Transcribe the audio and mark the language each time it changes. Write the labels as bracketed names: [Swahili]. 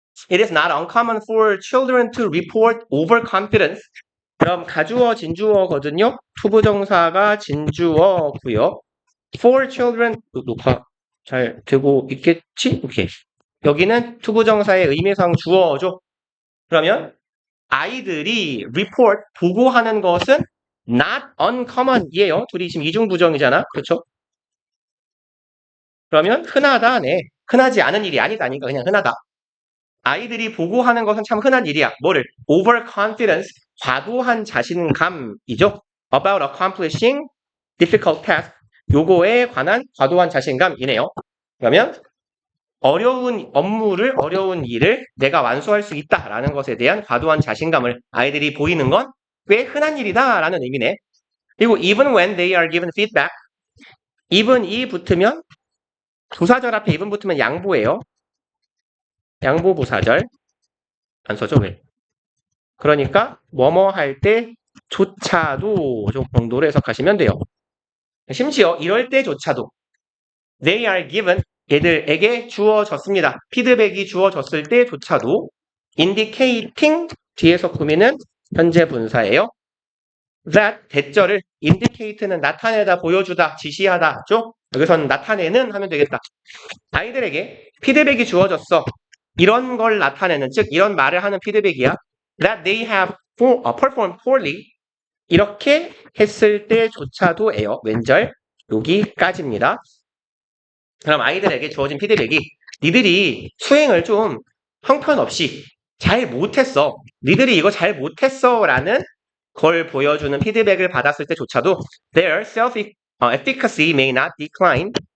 [English] It is not uncommon for children to report overconfidence. [Korean] 그럼 가주어, 진주어거든요. 투부정사가 진주어고요. [English] For children, [Korean] 녹화 잘 되고 있겠지? 오케이. 여기는 투부정사의 의미상 주어죠. 그러면 아이들이 report, 보고하는 것은 not uncommon이에요. 둘이 지금 이중부정이잖아. 그렇죠? 그러면 흔하다네. 흔하지 않은 일이 아니다니까 그냥 흔하다. 아이들이 보고하는 것은 참 흔한 일이야. 뭐를? overconfidence, 과도한 자신감이죠. [English] about accomplishing difficult task, [Korean] 요거에 관한 과도한 자신감이네요. 그러면 어려운 업무를, 어려운 일을 내가 완수할 수 있다라는 것에 대한 과도한 자신감을 아이들이 보이는 건 꽤 흔한 일이다라는 의미네. 그리고 [English] even when they are given feedback, [Korean] even이 붙으면 부사절 앞에 even 붙으면 양보예요. 양보 부사절. 안 써줘 왜? 그러니까 뭐뭐 할 때조차도 정도로 해석하시면 돼요. 심지어 이럴 때조차도 [English] they are given, [Korean] 얘들에게 주어졌습니다. 피드백이 주어졌을 때조차도 indicating 뒤에서 꾸미는 현재 분사예요. that 대절을 indicate는 나타내다, 보여주다, 지시하다죠. 여기서는 나타내는 하면 되겠다. 아이들에게 피드백이 주어졌어. 이런 걸 나타내는, 즉 이런 말을 하는 피드백이야. [English] that they have performed poorly. [Korean] 이렇게 했을 때조차도예요. 왼절 여기까지입니다. 그럼 아이들에게 주어진 피드백이 니들이 수행을 좀 형편없이 잘 못했어. 니들이 이거 잘 못했어 라는 걸 보여주는 피드백을 받았을 때조차도 [English] their self-efficacy may not decline.